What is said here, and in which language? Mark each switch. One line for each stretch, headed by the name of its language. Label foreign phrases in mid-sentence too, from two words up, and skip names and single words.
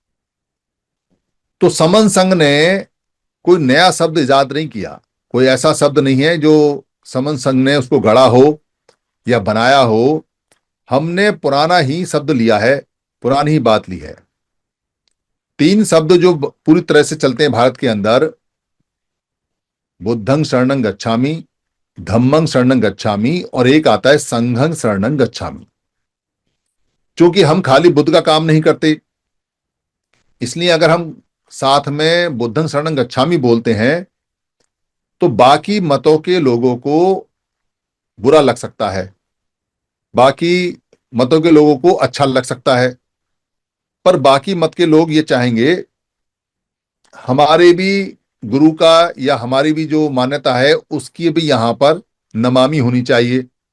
Hindi: तो समन संघ ने कोई नया शब्द इजाद नहीं किया। कोई ऐसा शब्द नहीं है जो समन संघ ने उसको गढ़ा हो या बनाया हो। हमने पुराना ही शब्द लिया है, पुरानी ही बात ली है। तीन शब्द जो पूरी तरह से चलते हैं भारत के अंदर,
Pali: बुद्धं शरणं गच्छामि, धम्मं शरणं गच्छामि,
Hindi: और एक आता है
Pali: संघं शरणं गच्छामि।
Hindi: क्योंकि हम खाली बुद्ध का काम नहीं करते, इसलिए अगर हम साथ में
Pali: बुद्धं शरणं गच्छामि
Hindi: बोलते हैं तो बाकी मतों के लोगों को बुरा लग सकता है, बाकी मतों के लोगों को अच्छा लग सकता है। पर बाकी मत के लोग ये चाहेंगे हमारे भी गुरु का या हमारी भी जो मान्यता है उसकी भी यहां पर नमामि होनी चाहिए।